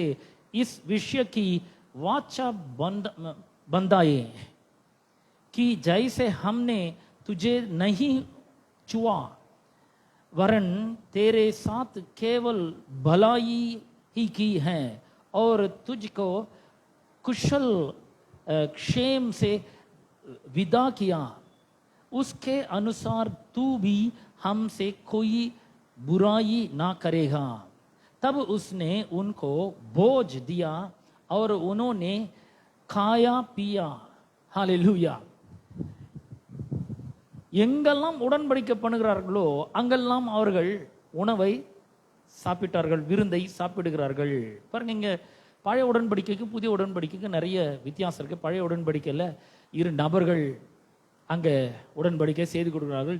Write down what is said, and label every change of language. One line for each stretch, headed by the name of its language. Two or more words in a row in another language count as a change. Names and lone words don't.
Hindi: इस विषय की वाचा बंधाए कि जैसे हमने तुझे नहीं छुआ वरन तेरे साथ केवल भलाई ही की है और तुझको कुशल क्षेम से विदा किया, उसके अनुसार तू भी हमसे कोई बुराई ना करेगा. तब उसने उनको भोज दिया और उन्होंने खाया पिया. हालेलूया.
Tamil: எங்கெல்லாம் உடன்படிக்கை பண்ணுகிறார்களோ அங்கெல்லாம் அவர்கள் உணவை சாப்பிட்டார்கள், விருந்தை சாப்பிடுகிறார்கள். பாருங்க, இங்க பழைய உடன்படிக்கைக்கு புதிய உடன்படிக்கைக்கு நிறைய வித்தியாசம் இருக்கு. பழைய உடன்படிக்கையில் 2 நபர்கள் அங்கே உடன்படிக்கை செய்து கொடுக்கிறார்கள்.